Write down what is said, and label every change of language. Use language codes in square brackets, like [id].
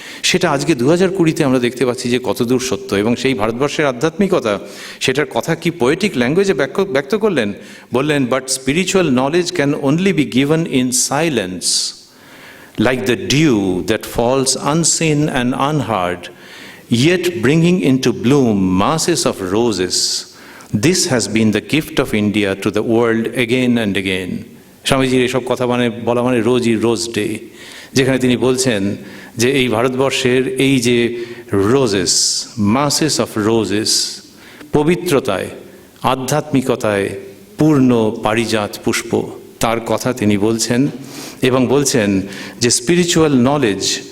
[bn] সেটা আজকে 2020-তে আমরা দেখতে পাচ্ছি যে কতদূর সত্য। এবং সেই ভারতবর্ষের আধ্যাত্মিকতা, সেটার কথা কি পোয়েটিক ল্যাঙ্গুয়েজে ব্যক্ত করলেন। [en] বললেন, but spiritual knowledge can only be given in silence, like the dew that falls unseen and unheard, yet bringing into bloom masses of roses. This has been the gift of India to the world again and again. [bn] স্বামীজির এসব কথা বলা মানে রোজই rose day, যেখানে তিনি বলছেন যে এই ভারতবর্ষের এই যে রোজেস, [en] masses of roses, [bn] পবিত্রতায়, আধ্যাত্মিকতায় পূর্ণ পারিজাত পুষ্প, তার কথা তিনি বলছেন। এবং বলছেন যে স্পিরিচুয়াল নলেজ